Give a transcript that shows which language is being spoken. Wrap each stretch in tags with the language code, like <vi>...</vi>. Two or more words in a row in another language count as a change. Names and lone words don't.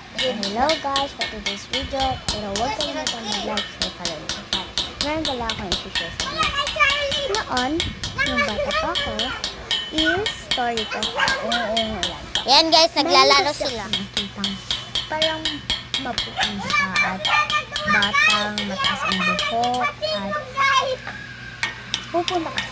<en>Hello guys, for today's video,</en> <tl>pero huwag kalimutan</tl> <en>mag-like, share, follow, and subscribe.</en> <tl>Meron pala akong isi-share sa inyo. Noon, nung bata pa ako, is story ko. Yan guys, naglalaro Meron kasi sila. akong nakitang parang maputing siya at batang mataas ang buhok at pupunta kasi.</tl>